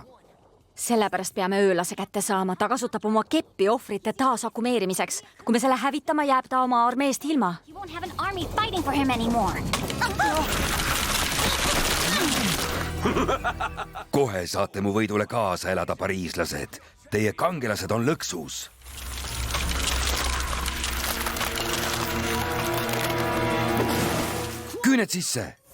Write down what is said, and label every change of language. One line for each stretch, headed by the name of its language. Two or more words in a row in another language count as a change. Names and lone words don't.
Estonian: Sellepärast peame öölase kätte saama. Ta kasutab oma keppi ohvrite taasakumeerimiseks. Kui me selle hävitama, jääb ta oma armeest ilma.
English: You won't have an army fighting for him anymore.
Estonian: Kohe saate mu võidule kaasa elada, pariislased. Teie kangelased on lõksus. Küüned sisse.